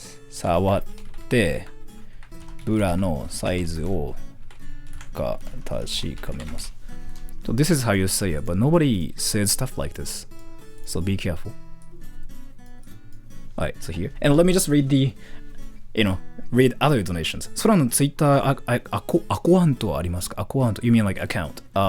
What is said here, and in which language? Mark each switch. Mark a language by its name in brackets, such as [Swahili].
[Japanese] 触ってブラのサイズをが確かめます。 [English] So this is how you say it, but nobody says stuff like this. So be careful. Alright, so here. And let me just read the, read other donations. [Japanese] 空のツイッターアカウントはありますか？アカウント [English] You mean like account?